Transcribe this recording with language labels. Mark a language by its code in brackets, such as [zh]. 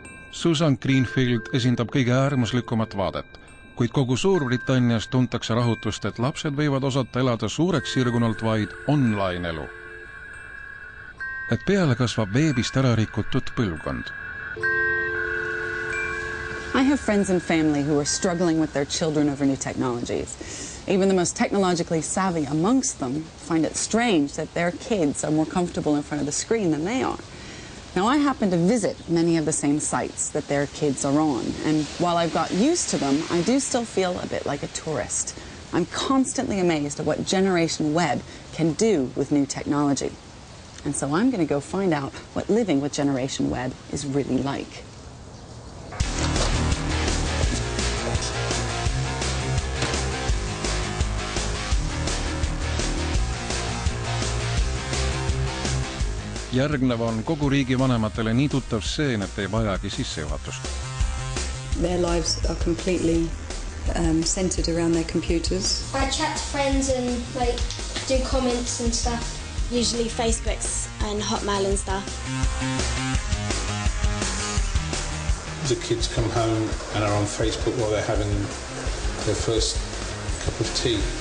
[et] Susan Greenfield esindab kõige äärmuslikumat vaadet, kuid kogu Suurbritannias tuntakse rahutust, et lapsed võivad osata elada suureks sirgunult vaid online-elu. Et peale kasvab veebist ära rikutud põlvkond. [en] I have friends and family who are struggling with their children over new technologies. Even the most technologically savvy amongst them find it strange that their kids are more comfortable in front of the screen than they are. Now, I happen to visit many of the same sites that their kids are on, and while I've got used to them, I do still feel a bit like a tourist. I'm constantly amazed at what Generation Web can do with new technology. And so I'm going to go find out what living with Generation Web is really like. [et] Järgnev on kogu riigi vanematele nii tuttav stseen, et ei vajagi sissejuhatust. [en] Their lives are completely centered around their computers. I chat to friends and do comments and stuff. Usually Facebooks and Hotmail and stuff. The kids come home and are on Facebook while they're having their first cup of tea.